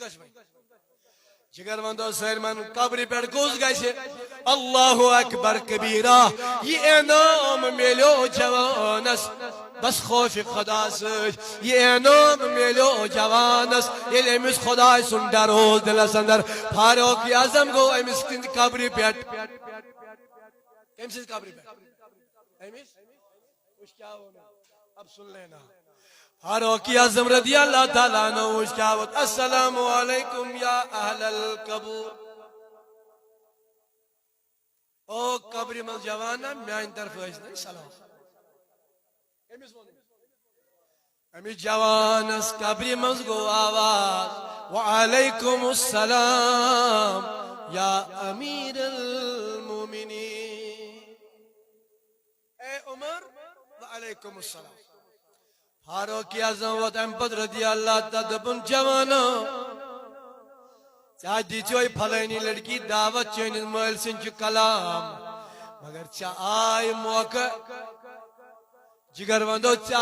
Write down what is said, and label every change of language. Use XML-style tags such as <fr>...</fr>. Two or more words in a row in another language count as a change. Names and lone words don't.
<ks>گژھِ وۄنۍ جگر وندو سٲلمن قبرِ پٮ۪ٹھ کُس گژھِ</ks> <ar>اللہ اکبر کبیرہ</ar> <ks>یہ انعام ملیو جوانس بس خوف خدا سۭتۍ یہ انعام ملیو جوانس ییٚلہِ أمِس خداے سُنٛد ڈر اوس دلس اندر فاروق اعظم گوٚو أمِس سٕنٛدِ قبرِ پٮ۪ٹھ کٔمۍ سٕنٛزِ قبرِ پٮ۪ٹھ أمِس وٕچھ کیٛاہ ووٚن</ks> <ur>اب سُن لینا</ur> <ks>فاروق اعظم</ks> <ar>رضی اللہ تعالیٰ عنہ</ar> <ks>وٕچھ کیٛاہ ووٚن</ks> <ar>السلام علیکم یا اہل القبور</ar> <ks>او قبرِ منٛز جوانا میانہِ طرفہٕ ٲسۍ نہٕ سلام امس جوانس قبرِ منٛز گوٚو آواز</ks> <ar>وعلیکم السلام یا امیر المومنین</ar> <ks>اے عمر</ks> <ar>وعلیکم السلام</ar> <ks>فاروق اعظم ووت امہ پتہٕ</ks> <ar>رضی اللہ تعالیٰ</ar> <ks>دپن جوانو ژےٚ دِژے پھلٲنی لڑکی دعوت چٲنِس مٲلۍ سٕنٛدۍ چھُ کلام مگر ژےٚ آے موقع جگر وندو ژےٚ</ks>